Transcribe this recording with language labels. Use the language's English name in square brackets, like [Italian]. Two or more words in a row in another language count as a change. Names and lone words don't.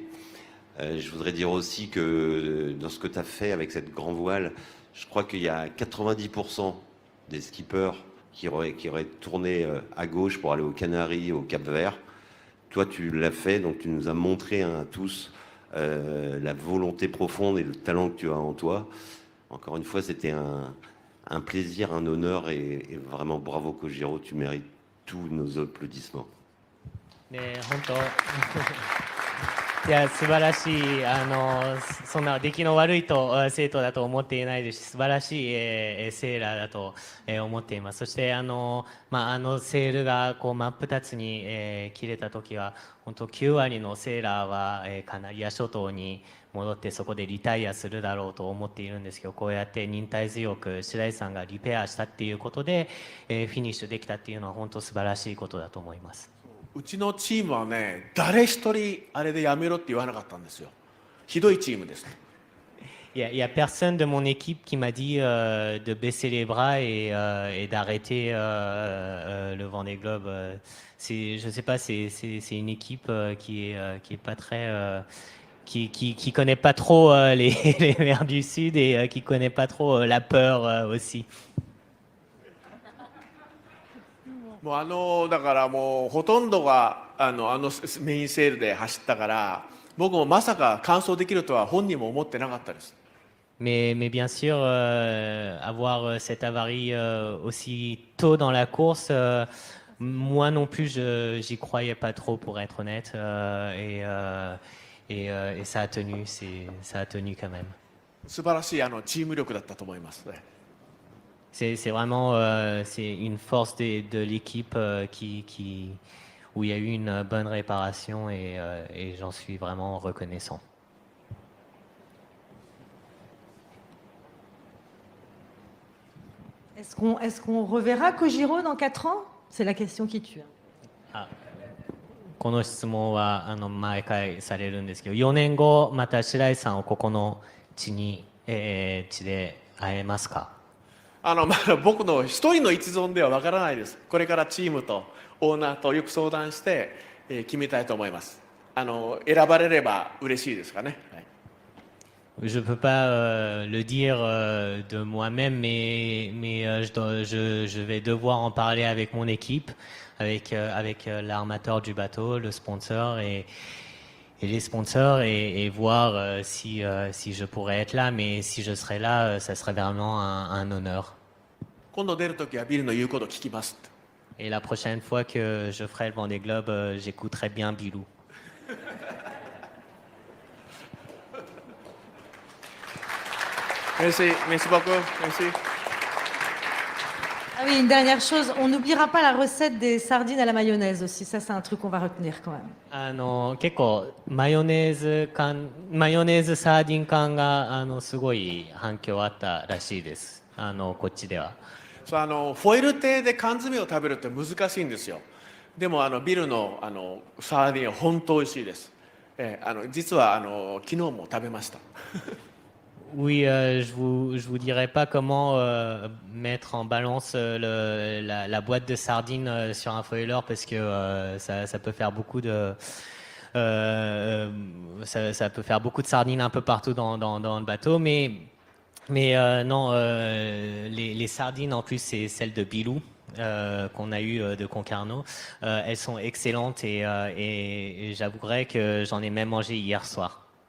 [French] Je voudrais dire aussi que dans ce que tu as fait avec cette grand voile, je crois qu'il y a 90% des skippers qui auraient tourné à gauche pour aller aux Canaries, au Cap-Vert. Toi, tu l'as fait, donc tu nous as montré à tous la volonté profonde et le talent que tu as en toi. Encore une fois, c'était un plaisir, un honneur et vraiment bravo Kojiro, tu mérites tous nos applaudissements. [Japanese] 本当いや素晴らしいそんな出来の悪い生徒だと思っていないですし、素晴らしい、セーラーだと、思っています。そしてセールがこう真っ二つに、切れた時は本当9割のセーラーは、カナリア諸島に戻ってそこでリタイアするだろうと思っているんですけど、こうやって忍耐強く白石さんがリペアしたっていうことで、フィニッシュできたっていうのは本当素晴らしいことだと思います。うちのチームはね、誰一人あれでやめろって言わなかったんですよ。ひどいチームです。 [French] Il y a personne de mon équipe qui m'a dit de baisser les bras et d'arrêter le Vendée Globe. Je sais pas, c'est une équipe qui est pas très qui connaît pas trop les mers du Sud et qui connaît pas trop la peur aussi. [Japanese] もうだからもうほとんどがメインセールで走ったから、僕もまさか完走できるとは本人も思ってなかったです。 [French] Mais bien sûr, avoir cette avarie aussi tôt dans la course, moi non plus, j'y croyais pas trop pour être honnête, et ça a tenu, ça a tenu quand même. [Japanese] 素晴らしいチーム力だったと思いますね。 [French] C'est vraiment c'est une force de l'équipe où il y a eu une bonne réparation et j'en suis vraiment reconnaissant. Est-ce qu'on reverra Kojiro dans 4 ans? C'est la question qui tue. [Japanese] この質問は毎回されるんですけど、4年後また白石さんをここの地で会えますか？僕の一人の一存ではわからないです。これからチームとオーナーとよく相談して、決めたいと思います。選ばれれば嬉しいですかね。はい、 [French] Je peux pas le dire de moi-même, mais je vais devoir en parler avec mon équipe, avec l'armateur du bateau, le sponsor et les sponsors et voir si je pourrais être là. Mais si je serais là, ça serait vraiment un honneur. [Japanese] 今度出るときはビルの言うこと聞きます。 [French] Et la prochaine fois que je ferai le Vendée Globe, j'écouterai bien Bilou. Merci beaucoup. Merci. Ah oui, une dernière chose, on n'oubliera pas la recette des sardines à la mayonnaise aussi. Ça, c'est un truc qu'on va retenir quand même. [Japanese] 結構マヨネーズサーディン缶がすごい反響あったらしいです。こっちでは。フォイル亭で缶詰を食べるって難しいんですよ。でもビルのサーディンは本当美味しいです。実は昨日も食べました。 [French] Oui, je vous dirai pas comment mettre en balance la boîte de sardines sur un foiler parce que ça peut faire beaucoup de ça peut faire beaucoup de sardines un peu partout dans le bateau, mais non, les sardines en plus c'est celles de Bilou qu'on a eu de Concarneau, elles sont excellentes et j'avouerai que j'en ai même mangé hier soir.